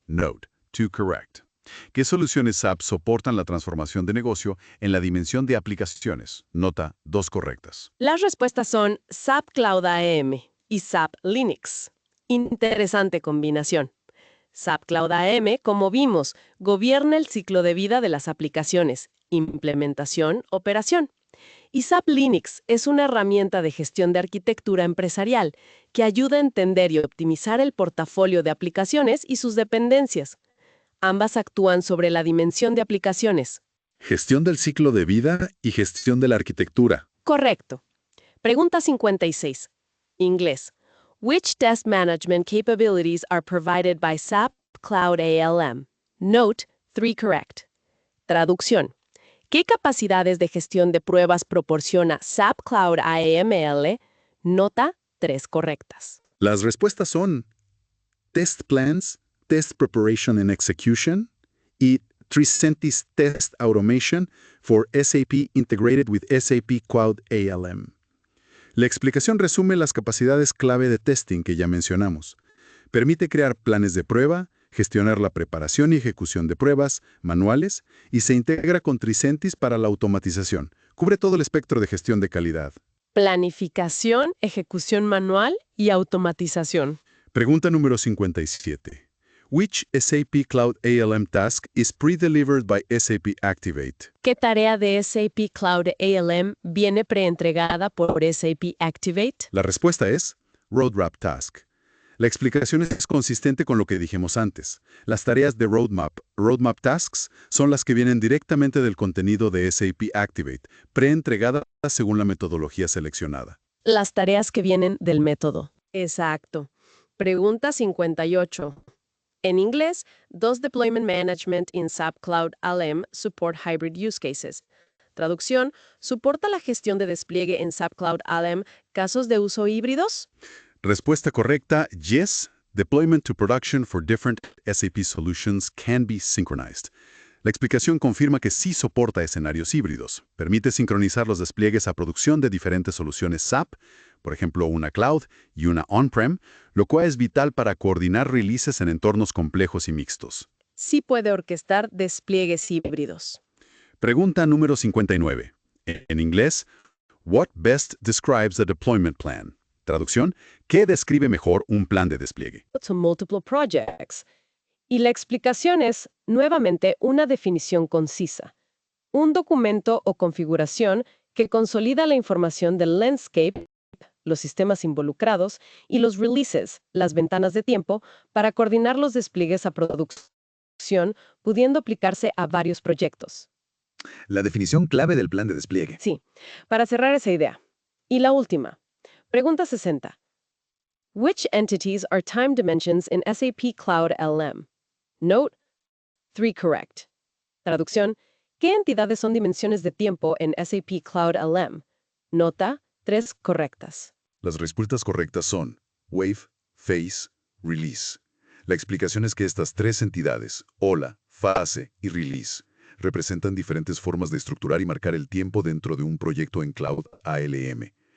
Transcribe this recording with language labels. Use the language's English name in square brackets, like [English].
[English] Note, 2 correct. [Spanish] ¿Qué soluciones SAP soportan la transformación de negocio en la dimensión de aplicaciones? Nota, 2 correctas. Las respuestas son SAP Cloud AM y SAP Linux. Interesante combinación. SAP Cloud AM, como vimos, gobierna el ciclo de vida de las aplicaciones, implementación, operación. Y SAP Linux es una herramienta de gestión de arquitectura empresarial que ayuda a entender y optimizar el portafolio de aplicaciones y sus dependencias. Ambas actúan sobre la dimensión de aplicaciones. Gestión del ciclo de vida y gestión de la arquitectura. Correcto. Pregunta 56. Inglés. [English] Which task management capabilities are provided by SAP Cloud ALM? Note 3 correct. Traducción. [Spanish] ¿Qué capacidades de gestión de pruebas proporciona SAP Cloud AML? Nota 3 correctas. Las respuestas son Test Plans, Test Preparation and Execution y Tricentis Test Automation for SAP Integrated with SAP Cloud ALM. La explicación resume las capacidades clave de testing que ya mencionamos. Permite crear planes de prueba, gestionar la preparación y ejecución de pruebas, manuales, y se integra con Tricentis para la automatización. Cubre todo el espectro de gestión de calidad. Planificación, ejecución manual y automatización. Pregunta número 57. [English] Which SAP Cloud ALM task is pre-delivered by SAP Activate? [Spanish] ¿Qué tarea de SAP Cloud ALM viene preentregada por SAP Activate? La respuesta es Roadmap Task. La explicación es consistente con lo que dijimos antes. Las tareas de Roadmap Tasks, son las que vienen directamente del contenido de SAP Activate, preentregadas según la metodología seleccionada. Las tareas que vienen del método. Exacto. Pregunta 58. En inglés, [English] does Deployment Management in SAP Cloud ALM support hybrid use cases? [Spanish] Traducción, ¿soporta la gestión de despliegue en SAP Cloud ALM casos de uso híbridos? Respuesta correcta, yes. [English] Deployment to production for different SAP solutions can be synchronized. [Spanish] La explicación confirma que sí soporta escenarios híbridos. Permite sincronizar los despliegues a producción de diferentes soluciones SAP, por ejemplo, una cloud y una on-prem, lo cual es vital para coordinar releases en entornos complejos y mixtos. Sí puede orquestar despliegues híbridos. Pregunta número 59. En inglés, [English] what best describes a deployment plan? [Spanish] Traducción, ¿qué describe mejor un plan de despliegue? [English] To multiple projects. [Spanish] Y la explicación es, nuevamente, una definición concisa. Un documento o configuración que consolida la información del landscape, los sistemas involucrados, y los releases, las ventanas de tiempo, para coordinar los despliegues a producción, pudiendo aplicarse a varios proyectos. La definición clave del plan de despliegue. Sí, para cerrar esa idea. Y la última. Pregunta 60. [English] Which entities are time dimensions in SAP Cloud LM? Note 3 correct. [Spanish] Traducción, ¿qué entidades son dimensiones de tiempo en SAP Cloud LM? Nota 3 correctas. Las respuestas correctas son Wave, Phase, Release. La explicación es que estas tres entidades, ola, fase y release, representan diferentes formas de estructurar y marcar el tiempo dentro de un proyecto en Cloud ALM.